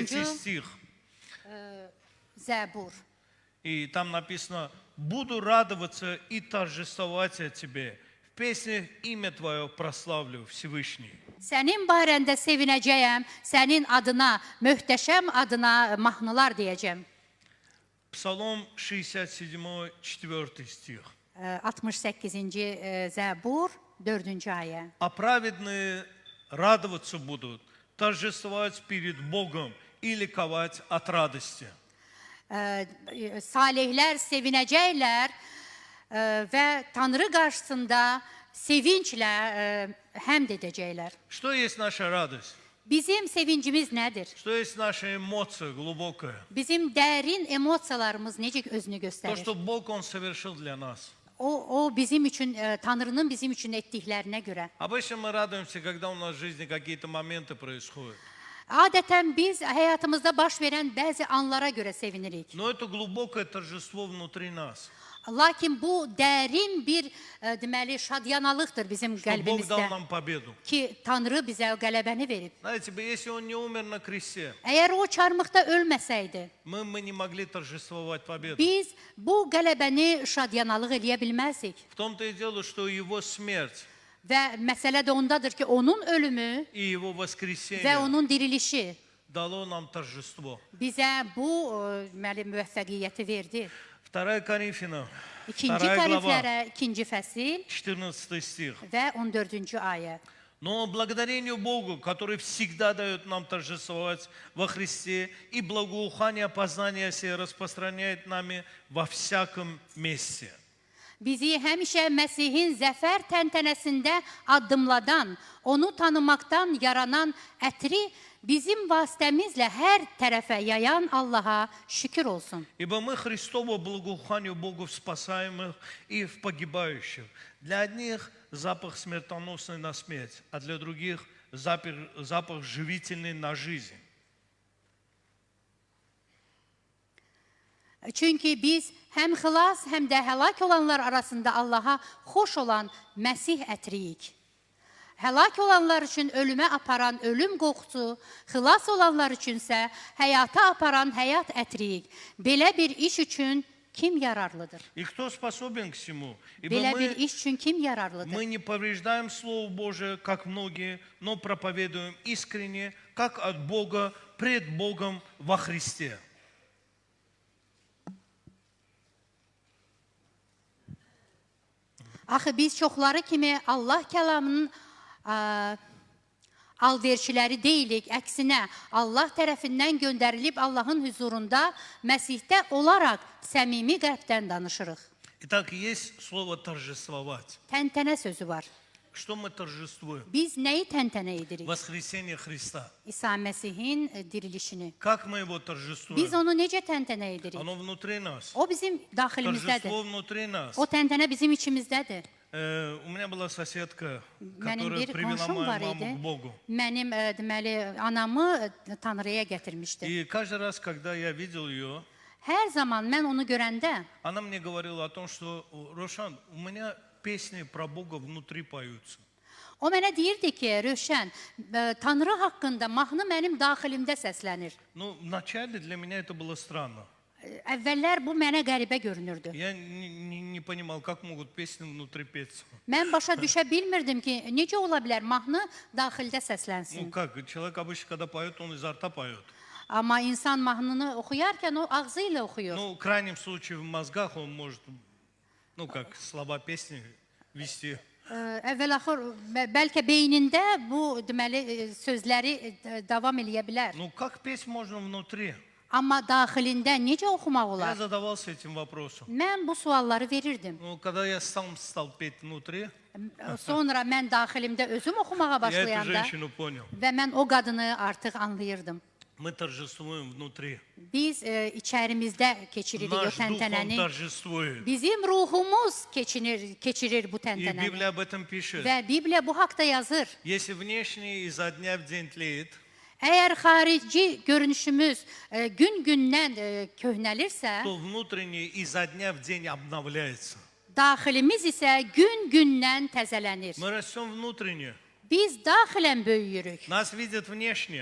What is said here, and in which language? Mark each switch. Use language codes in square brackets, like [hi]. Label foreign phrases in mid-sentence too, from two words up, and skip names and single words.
[ru] 9. стих. [az] Zəbur. [ru] И там написано: «Буду радоваться и торжествовать о Тебе. В песнях имя Твое прославлю, Всевышний». [az] Sənin barəndə sevinəcəyəm, sənin adına, möhtəşəm adına mahnılar deyəcəm. [ru] Псалом 67, 4 стих. [az] 68-ci Zəbur, 4-cü ayə. [ru] «А праведные радоваться будут, торжествовать перед Богом и ликовать от радости». [az] Salihlər sevinəcəklər və Tanrı qarşısında sevinclə həmd edəcəklər. [ru] Что есть наша радость? [az] Bizim sevincimiz nədir? [ru] Что есть наша эмоция глубокая? [az] Bizim dərin emosiyalarımız necə özünü [ru] То, [az] göstərir? [ru] что Бог, Он совершил для нас. [az] O bizim üçün, Tanrının bizim üçün etdiklərinə görə. [ru] Обычно мы радуемся, когда у нас в жизни какие-то моменты происходят. [az] Adətən biz həyatımızda baş verən bəzi anlara görə sevinirik. [ru] Но это глубокое торжество внутри нас. [az] Lakin bu dərin bir deməli şadyanalıqdır bizim [ru] Что Бог дал [az] qəlbimizdə [ru] нам победу. [az] ki, Tanrı bizə o qələbəni verib. [ru] Знаете, если Он не умер на кресте, [az] Əgər o çarmıqda ölməsəydi, [ru] мы не могли торжествовать победу. [az] biz bu qələbəni şadyanalıq eləyə bilməzdik. [ru] В том-то и дело, что Его смерть [az] Və məsələ də ondadır ki, onun ölümü [ru] и Его [az] və [ru] воскресение [az] onun dirilişi [ru] дало нам торжество. [az] bizə bu deməli müvəffəqiyyəti verdi. [ru] 2 Коринфянам, [az] 2-ci [ru] 2 глава, [az] Korinflərə 2-ci fəsil [ru] 14 стих. [az] və 14-cü ayə. [ru] Но благодарению Богу, который всегда дает нам торжествовать во Христе, и благоухание познания сие распространяет нами во всяком месте. Bizi həmişə Məsihin zəfər təntənəsində addımladan, onu tanımaqdan yaranan ətri bizim vasitəmizlə hər tərəfə yayan Allaha şükür olsun. Ибо мы Христово благоуханию Богу в спасаемых и в погибающих. Для одних запах смертоносный на смерть, а для других запах живительный на жизнь. [az] Çünki biz həm xilas, həm də həlak olanlar arasında Allaha xoş olan Məsih ətriyik. Həlak olanlar üçün ölümə aparan ölüm qoxusu, xilas olanlar üçünsə həyata aparan həyat ətriyik. Belə bir iş üçün kim yararlıdır? [ru] И кто способен к всему? Ибо [az] Belə bir [ru] мы [az] iş üçün kim yararlıdır? [ru] не повреждаем Слово Божие, как многие, но проповедуем искренне, как от Бога, пред Богом во Христе. [az] Axı biz çoxları kimi Allah kəlamının alverçiləri deyilik. Əksinə, Allah tərəfindən göndərilib Allahın huzurunda Məsihdə olaraq səmimi qəlbdən danışırıq. [ru] Итак, есть слово торжествовать. [az] Təntənə sözü var. [ru] Что мы торжествуем? [az] Biz nəyi təntənə edirik? [ru] Воскресение Христа. [az] İsa Məsih'in dirilişini. [ru] Как мы его [az] Biz [ru] торжествуем? [az] onu necə təntənə edirik? [ru] Оно внутри нас. [az] O bizim daxilimizdədir. [ru] Торжество внутри нас. [az] O təntənə bizim içimizdədir. [ru] У меня была соседка, [az] Mənim [ru] которая [az] bir [ru] привела [az] qonşum var [ru] мою [az] idi. [ru] маму к Богу. [az] Mənim deməli anamı Tanrıya gətirmişdi. [ru] И каждый раз, когда я видел ее, [az] Hər zaman mən onu görəndə [ru] она мне говорила о том, что, Рошан, у меня песни про Бога внутри поются. [az] o mənə deyirdi ki, Rövşən, Tanrı haqqında mahnı mənim daxilimdə səslənir. [ru] Ну, вначале для меня это было странно. [az] Əvvəllər bu mənə qəribə görünürdü. [ru] Я не понимал, как могут песни внутри петься. [az] Mən başa düşə bilmirdim ki, necə ola bilər mahnı daxildə [ru] Ну [az] səslənsin. [ru] как, человек обычно, когда поет, он изо рта поет. [az] Amma insan mahnını oxuyarkən o ağzı ilə oxuyur. [ru] Ну, в крайнем случае, в мозгах он может, ну как, слова песни вести. [az] Əvvəl-axır bəlkə beynində bu deməli sözləri davam eləyə bilər. [ru] Ну, как pеть можно внутри? [az] Amma daxilində necə oxumaq [ru] Я [az] olar? [ru] задавался этим вопросом. [az] Mən bu sualları verirdim. [ru] Ну, когда я сам стал петь внутри, [az] Sonra mən daxilimdə özüm oxumağa [ru] я эту [az] başlayanda [ru] женщину понял. [az] və mən o qadını artıq anlayırdım. [ru] Мы торжествуем внутри. [az] Biz içərimizdə keçiririk o [ru] Наш дух, он [az] təntənəni. [ru] торжествует. [az] Bizim ruhumuz keçirir bu [ru] И [az] təntənəni. [ru] Библия об этом пишет. [az] Və Bibliya bu haqda yazır. [ru] Если внешне изо дня в день тлеет, [az] Əgər xarici görünüşümüz gün-gündən köhnəlirsə, [ru] то внутренне изо дня в день обновляется. [az] daxilimiz isə gün-gündən təzələnir. [ru] Мы rастем внутренне. [az] Biz daxilən böyüyürük. [ru] Нас видят внешне,